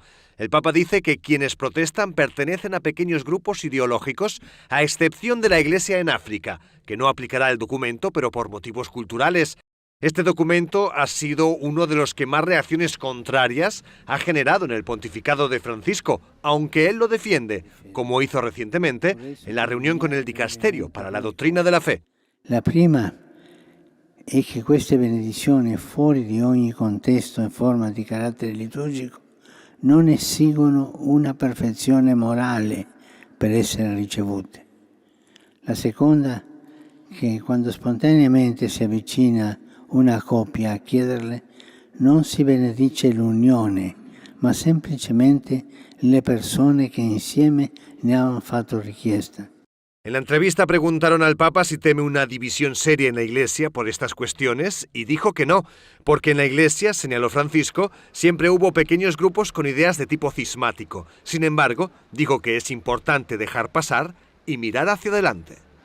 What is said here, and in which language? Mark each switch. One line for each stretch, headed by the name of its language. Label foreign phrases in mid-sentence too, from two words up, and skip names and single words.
Spanish: El Papa dice que quienes protestan pertenecen a pequeños grupos ideológicos, a excepción de la Iglesia en África, que no aplicará el documento, pero por motivos culturales. Este documento ha sido uno de los que más reacciones contrarias ha generado en el pontificado de Francisco, aunque él lo defiende, como hizo recientemente en la reunión con el Dicasterio para la Doctrina de la Fe.
Italian: La prima è che queste benedizioni, fuori di ogni contesto e forma di carattere liturgico, non esigono una perfezione morale per essere ricevute. La seconda, che quando spontaneamente si avvicina una coppia a chiederle, non si benedice l'unione, ma semplicemente le persone che insieme ne hanno fatto richiesta.
Spanish: En la entrevista preguntaron al Papa si teme una división seria en la Iglesia por estas cuestiones y dijo que no, porque en la Iglesia, señaló Francisco, siempre hubo pequeños grupos con ideas de tipo cismático. Sin embargo, dijo que es importante dejar pasar y mirar hacia adelante.